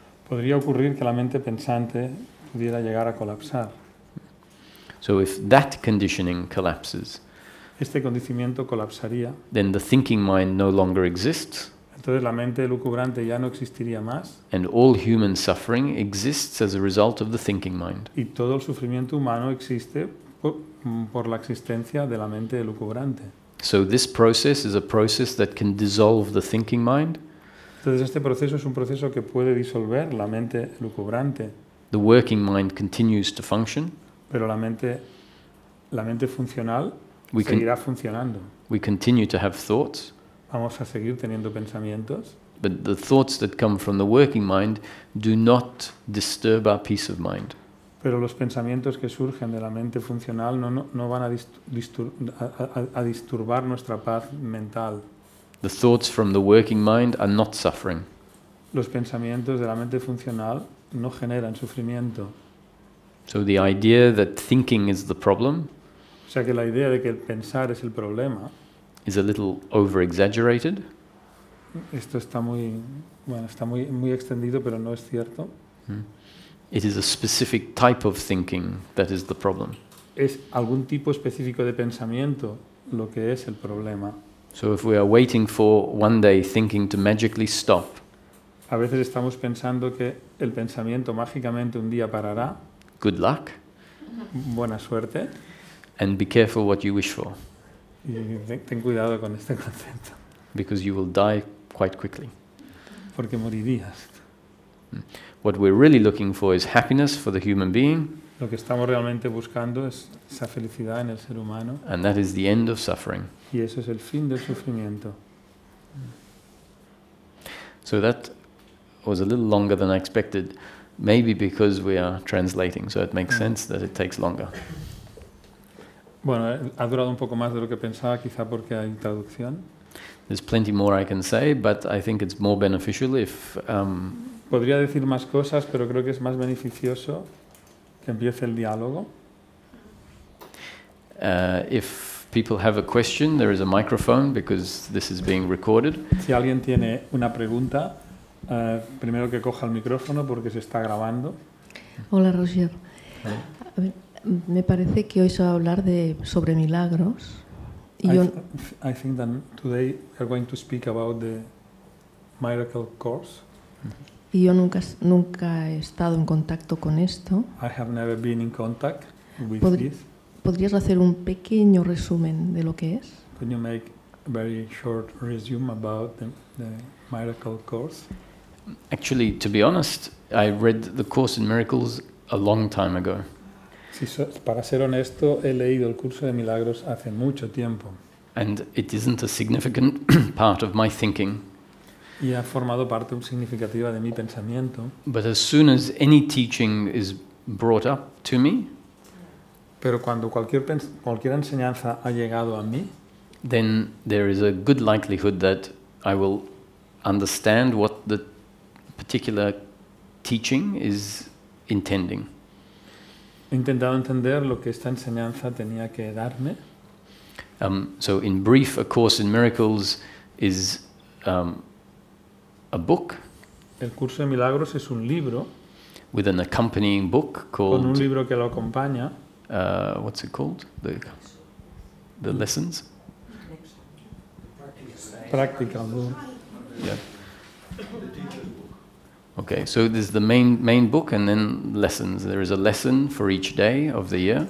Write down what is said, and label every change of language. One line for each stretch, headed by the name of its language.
Spanish: podría ocurrir que la mente pensante pudiera llegar a colapsar.
English: So if that conditioning collapses,
Spanish: Este condicionamiento colapsaría,
English: then the thinking mind no longer exists,
Spanish: entonces la mente lucubrante ya no existiría más
English: and all human suffering exists as a result of the thinking mind.
Spanish: y todo el sufrimiento humano existe por la existencia de la mente lucubrante.
English: So this process is a process that can dissolve the thinking mind.
Spanish: Entonces este proceso es un proceso que puede disolver la mente lucubrante,
English: The working mind continues to function.
Spanish: pero la mente funcional
English: We can-
Spanish: seguirá funcionando.
English: We continue to have thoughts,
Spanish: Vamos a seguir teniendo pensamientos,
English: but the thoughts that come from the working mind do not disturb our peace of mind.
Spanish: pero los pensamientos que surgen de la mente funcional no van a disturbar nuestra paz mental.
English: The thoughts from the working mind are not suffering.
Spanish: Los pensamientos de la mente funcional no generan sufrimiento.
English: So the idea that thinking is the problem
Spanish: O sea que la idea de que el pensar es el problema,
English: is a little over-exaggerated.
Spanish: esto está muy extendido, pero no es cierto.
English: It is a specific type of thinking that is the problem.
Spanish: Es algún tipo específico de pensamiento lo que es el problema.
English: So if we are waiting for one day thinking to magically stop,
Spanish: A veces estamos pensando que el pensamiento mágicamente un día parará.
English: good luck,
Spanish: Buena suerte.
English: and be careful what you wish for,
Spanish: Y ten cuidado con este concepto,
English: because you will die quite quickly.
Spanish: porque morirías.
English: What we're really looking for is happiness for the human being,
Spanish: Lo que estamos realmente buscando es esa felicidad en el ser humano,
English: and that is the end of suffering.
Spanish: y eso es el fin del sufrimiento.
English: So that was a little longer than I expected, maybe because we are translating, so it makes sense that it takes longer.
Spanish: Bueno, ha durado un poco más de lo que pensaba, quizá porque hay traducción.
English: There's plenty more I can say, but I think it's more beneficial if
Spanish: Podría decir más cosas, pero creo que es más beneficioso que empiece el diálogo.
English: if people have a question, there is a microphone because this is being recorded.
Spanish: Si alguien tiene una pregunta, primero que coja el micrófono porque se está grabando. Hola, Roger. A ver, me parece que hoy se va a hablar sobre milagros. Y yo,
English: I think that today we are going to speak about the miracle course.
Spanish: y yo nunca he estado en contacto con esto.
English: I have never been in contact with
Spanish: Podri-
English: this.
Spanish: ¿Podrías hacer un pequeño resumen de lo que es?
English: Can you make a very short resume about the miracle course? Actually, to be honest, I read the Course in Miracles a long time ago.
Spanish: Para ser honesto, he leído el curso de milagros hace mucho tiempo
English: And it isn't a significant part of my thinking.
Spanish: y ha formado parte significativa de mi pensamiento.
English: But as soon as any teaching is brought up to me,
Spanish: Pero cuando cualquier enseñanza ha llegado a mí,
English: then there is a good likelihood that I will understand what the particular teaching is intending.
Spanish: he intentado entender lo que esta enseñanza tenía que darme.
English: So in brief, A Course in Miracles is a book
Spanish: El curso de milagros es un libro,
English: with an accompanying book
Spanish: con un
English: called,
Spanish: libro que lo acompaña,
English: what's it called? The lessons? practical book. Yeah. Okay, so there's the main book and then lessons. There is a lesson for each day of the year,